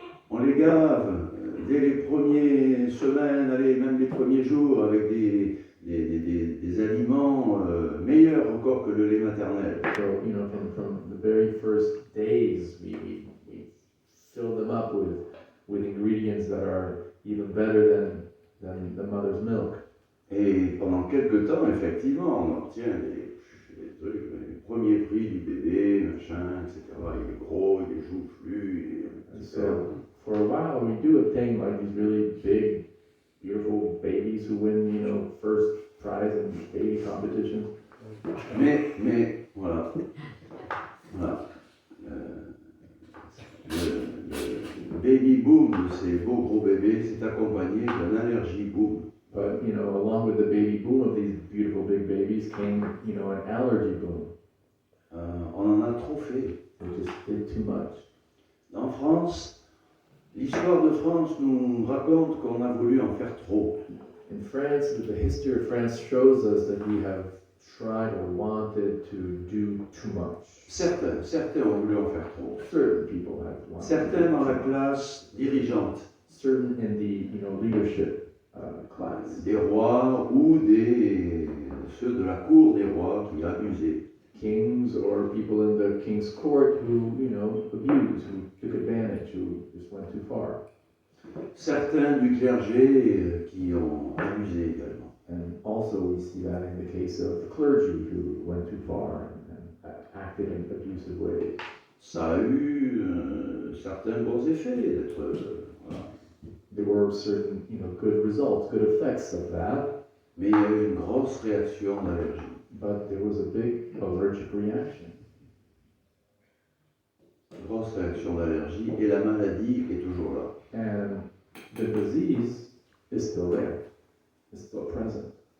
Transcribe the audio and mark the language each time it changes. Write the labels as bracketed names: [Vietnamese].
[French] On les gave dès les premières semaines, allez, même les premiers jours, avec des aliments meilleurs encore que le lait maternel. [English] So, from the very first days, we fill them up with ingredients that are even better than the mother's milk. [French] Et pendant quelques temps, effectivement, on obtient les trucs, les premiers prix du bébé, machin, etc. Il est gros, il est joufflu, [English] And [French] etc. [English] so, for a while, we do obtain like these really big, beautiful babies who win, first prize in baby competitions. [French] Mais, voilà. Le baby boom de ces beaux gros bébés s'est accompagné d'un allergie boom. [English] But, along with the baby boom of these beautiful big babies came, an allergy boom. [French] On en a trop fait. [English] We just did too much. [French] En France, l'histoire de France nous raconte qu'on a voulu en faire trop. [English] In France, the history of France shows us that we have tried or wanted to do too much. [French] Certains ont voulu en faire trop. [English] Certain people have wanted. [French] Certains dans la classe dirigeante, [English] Certain in the leadership class. [French] des rois ou ceux de la cour des rois qui abusaient. [English] Kings or people in the king's court who, abused, who took advantage, who just went too far. [French] Certains du clergé qui ont abusé également. [English] And also we see that in the case of the clergy who went too far and acted in abusive ways. [French] Ça a eu certains bons effets d'être. Voilà. [English] There were certain, good results, good effects of that, [French] Mais il y a eu une grosse réaction d'allergie. [English] but there was a big allergic reaction. [French] Une grosse réaction d'allergie et la maladie est toujours là. [English] And the disease is still there, it's still present.